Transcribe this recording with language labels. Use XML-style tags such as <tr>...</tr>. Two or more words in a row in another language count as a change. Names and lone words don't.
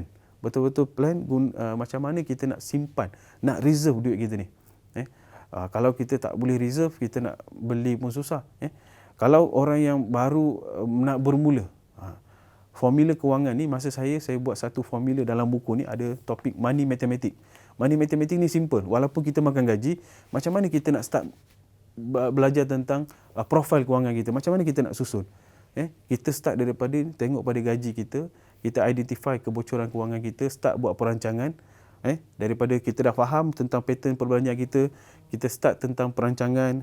<ms>Betul-betul plan macam mana kita nak simpan, nak reserve duit kita ni. Kalau kita tak boleh reserve, kita nak beli pun susah. Kalau orang yang baru nak bermula, formula kewangan ni, masa saya buat satu formula dalam buku ni, ada topik</ms> <en>money mathematics. Money mathematics</en> <ms>ni simple. Walaupun kita makan gaji, macam mana kita nak start belajar tentang profil kewangan kita, macam mana kita nak susun. Kita start daripada tengok pada gaji kita identify kebocoran kewangan kita, start buat perancangan. Daripada kita dah faham tentang pattern perbelanjaan kita start tentang perancangan.</ms>